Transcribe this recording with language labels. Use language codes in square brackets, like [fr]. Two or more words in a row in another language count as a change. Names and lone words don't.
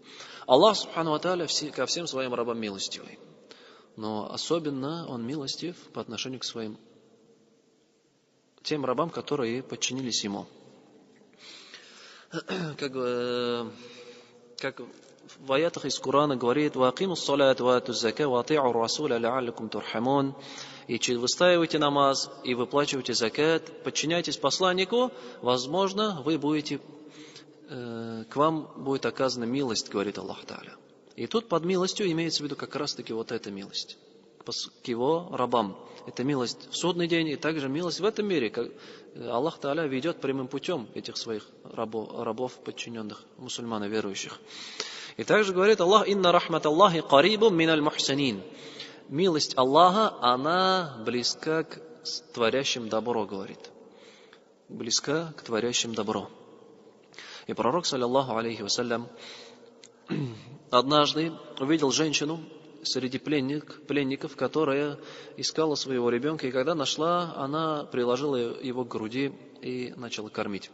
[ru] Аллах [ar] سبحانه وتعالى [ru] ко всем своим рабам милостивый, но особенно он милостив по отношению к своим тем рабам, которые подчинились ему. Как в аятах из Корана говорит: [ar] «وأقيموا الصلاة وآتوا الزكاة وأطيعوا الرسول لعلكم ترحمون». [ru] И выстаивайте намаз, и выплачивайте закат, подчиняйтесь посланнику, возможно, к вам будет оказана милость, говорит Аллах Тааля. И тут под милостью имеется в виду как раз-таки вот эта милость к его рабам. Это милость в судный день и также милость в этом мире. Аллах Тааля ведет прямым путем этих своих рабов, подчиненных, мусульман и верующих. И также говорит Аллах: [ar] «إن رحمت الله قريب من المحسنين». [ru] Милость Аллаха, она близка к творящим добро, говорит. Близка к творящим добро. И пророк, [ar] صلى الله عليه وسلم, [ru] однажды увидел женщину среди пленников, которая искала своего ребенка, и когда нашла, она приложила его к груди и начала кормить.